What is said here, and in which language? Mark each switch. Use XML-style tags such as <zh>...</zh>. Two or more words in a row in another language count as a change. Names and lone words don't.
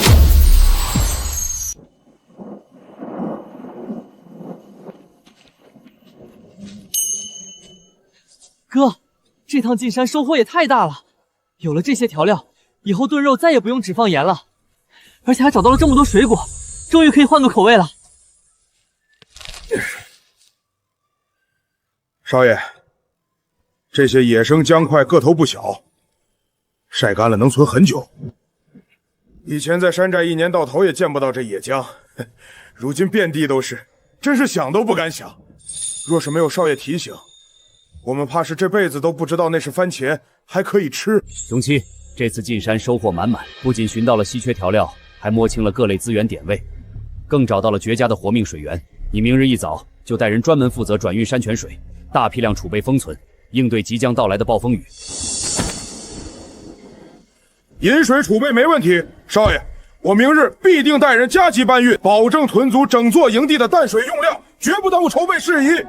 <zh>哥，這趟進山收穫也太大了，有了這些調料，以後燉肉再也不用只放鹽了，而且還找到了這麼多水果，終於可以換個口味了。少爺，這些野生薑塊個頭不小，曬乾了能存很久。以前在山寨一年到頭也見不到這野薑，如今遍地都是，真是想都不敢想。若是沒有少爺提醒，我們怕是這輩子都不知道那是番茄，還可以吃。雄七，這次進山收穫滿滿，不僅尋到了稀缺調料，還摸清了各類資源點位，更找到了絕佳的活命水源。你明日一早就帶人專門負責轉運山泉水，大批量儲備封存，應對即將到來的暴風雨。飲水儲備沒問題，少爺，我明日必定帶人加急搬運，保證屯足整座營地的淡水用量，絕不耽誤籌備事宜。</zh>